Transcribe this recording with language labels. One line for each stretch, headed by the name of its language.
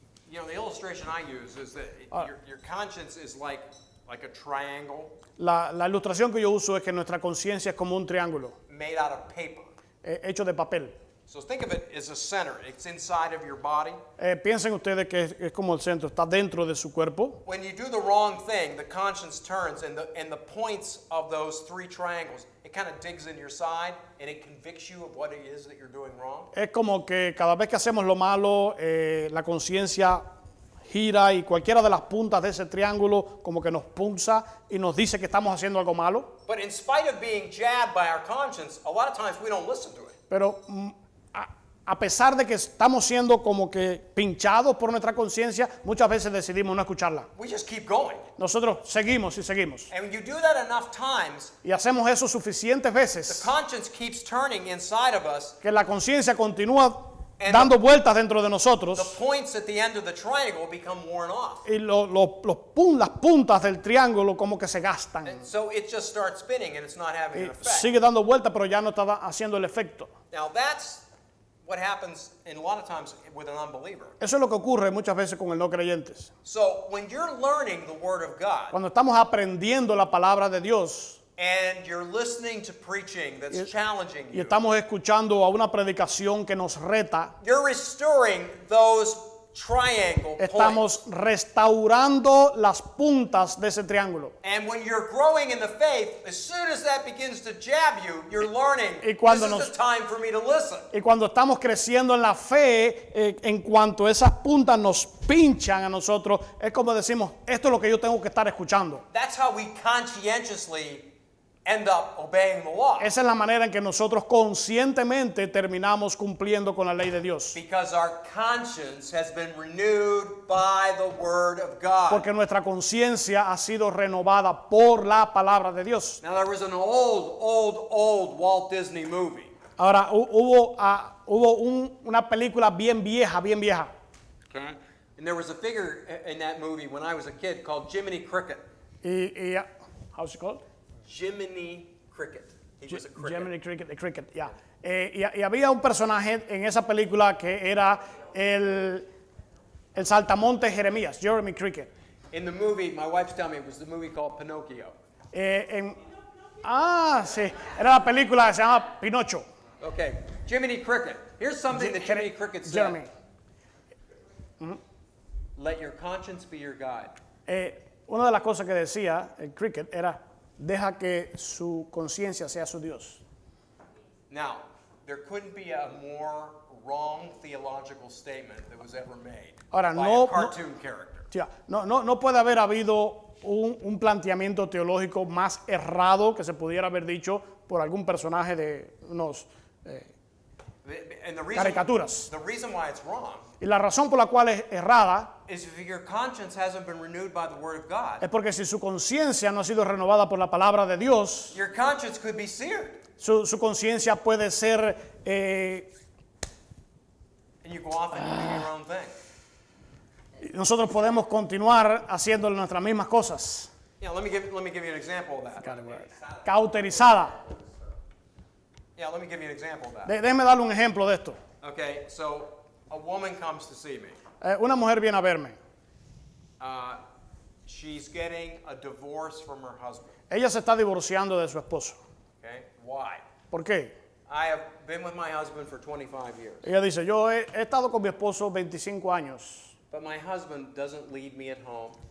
English: You know, the illustration I use is that your conscience is like a triangle
Spanish: la ilustración que yo uso es que nuestra conciencia es como un triángulo
English: made out of paper.
Spanish: hecho de papel.
English: So think of it as a center. It's inside of your body.
Spanish: Piensen ustedes que es como el centro, está dentro de su cuerpo.
English: When you do the wrong thing, the conscience turns, and the points of those three triangles, it kind of digs in your side, and it convicts you of what it is that you're doing wrong.
Spanish: Es como que cada vez que hacemos lo malo, la conciencia gira y cualquiera de las puntas de ese triángulo como que nos punza y nos dice que estamos haciendo algo malo.
English: But in spite of being jabbed by our conscience, a lot of times we don't listen to it.
Spanish: Pero a pesar de que estamos siendo como que pinchados por nuestra conciencia, muchas veces decidimos no escucharla.
English: We just keep going.
Spanish: Nosotros seguimos y seguimos.
English: And when you do that enough times,
Spanish: Y hacemos eso suficientes
English: the
Spanish: veces
English: conscience keeps turning inside of us.
Spanish: que la conciencia continúa dando vueltas dentro de
English: The
Spanish: nosotros
English: points at the end of the triangle become worn off.
Spanish: y las puntas del triángulo como que se gastan.
English: And so it just starts spinning and it's not having an
Spanish: Y
English: effect.
Spanish: sigue dando vueltas, pero ya no está haciendo el efecto.
English: Now that's what happens in a lot of times with an unbeliever.
Spanish: Eso es lo que ocurre muchas veces con el no creyentes.
English: So when you're learning the Word of God
Spanish: Cuando estamos aprendiendo la palabra de Dios
English: and you're listening to preaching that's challenging
Spanish: y
English: you,
Spanish: estamos escuchando a una predicación que nos reta,
English: you're restoring those triangle
Spanish: estamos
English: points.
Spanish: restaurando las puntas de ese triángulo.
English: And when you're growing in the faith, as soon as that begins to jab you, you're learning,
Spanish: Y cuando
English: this is the time for me to listen.
Spanish: Y cuando estamos creciendo en la fe, en cuanto esas puntas nos pinchan a nosotros, es como decimos, esto es lo que yo tengo que estar escuchando.
English: That's how we conscientiously end up obeying the law.
Spanish: Esa es la manera en que nosotros conscientemente terminamos cumpliendo con la ley de Dios.
English: Because our conscience has been renewed by the Word of God.
Spanish: Porque nuestra conciencia ha sido renovada por la palabra de Dios.
English: Now there was an old Walt Disney movie.
Spanish: Ahora, hubo una película bien vieja.
English: Okay. And there was a figure in that movie when I was a kid called Jiminy Cricket. Y how's it called? Jiminy Cricket. He was a cricket. Jiminy Cricket, the Cricket, yeah.
Spanish: Y había un personaje en esa película que era el saltamontes Jeremías, Jeremy Cricket.
English: In the movie, my wife's telling me it was the movie called Pinocchio.
Spanish: Sí, era la película que se llama Pinocho.
English: Okay, Jiminy Cricket. Here's something that Jiminy Cricket said. Jeremy. Let your conscience be your guide.
Spanish: Una de las cosas que decía el Cricket era, deja que su conciencia sea su Dios.
English: Now, there couldn't be a more wrong theological statement that was ever made
Spanish: Ahora,
English: by
Spanish: no-
English: a cartoon character.
Spanish: Ya, no puede haber habido un planteamiento teológico más errado que se pudiera haber dicho por algún personaje de unos...
English: And the
Spanish: Caricaturas.
English: the reason why it's wrong
Spanish: Y la razón por la cual es errada
English: is if your conscience hasn't been renewed by the Word of God,
Spanish: es porque si su conciencia no ha sido renovada por la palabra de Dios,
English: your conscience could be seared.
Spanish: su conciencia puede ser...
English: And you go off and you do your own thing.
Spanish: nosotros podemos continuar haciendo nuestras mismas cosas.
English: Yeah, let me give you an example of that.
Spanish: Cauterizada.
English: Yeah, let me give you an example of that.
Spanish: Déjeme darle un ejemplo de esto.
English: Okay, so a woman comes to see me.
Spanish: Una mujer viene a verme.
English: She's getting a divorce from her husband.
Spanish: Ella se está divorciando de su esposo.
English: Okay, why?
Spanish: ¿Por qué?
English: I have been with my husband for 25 years,
Spanish: Ella dice, yo he estado con mi esposo 25 años,
English: but my husband doesn't lead me at home.